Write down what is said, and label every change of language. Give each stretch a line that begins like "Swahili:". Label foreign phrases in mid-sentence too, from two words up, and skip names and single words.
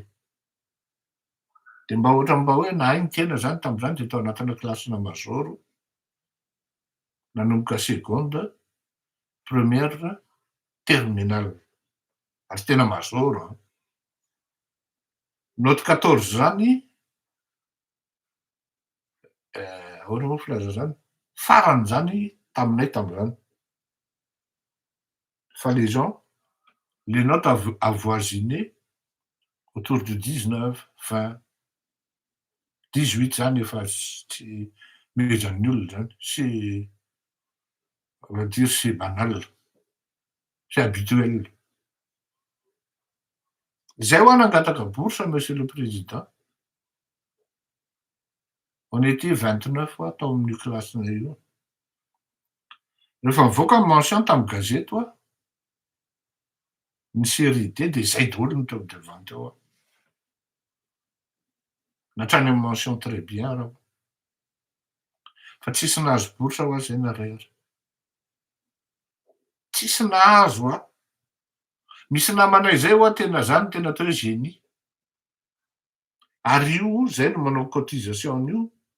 Malagasy: De mba hoe nahay ny tena zany tam'zany de tao anatina klasina mazoro, nanomboka
French: seconde, première, terminale.
Malagasy: ary tena mazoro a note 14 zany ahoana moa filaza zany farany zany taminay tam'zany
French: fa les gens les notes avoisinées autour de 19 20 18
Malagasy: zany efa tsy mezan'ny olona zany
French: c'est on va dire c'est banal c'est habituel
Malagasy: zay ho nangataka
French: bourse monsieur le président on était 29 fois
Malagasy: tao amin'ny klassinay io rehefa mivoaka ny mention tamy gazety oa ny série D de zay daholo ny teo devant teo a natrany amy
French: mention très bien
Malagasy: raha fa tsisy nahazo bourse ho azy zay naray ary tsisy nahazo a misy namanay zay oa tena zany tena atao hoe génie ary io zay no manao cotisation io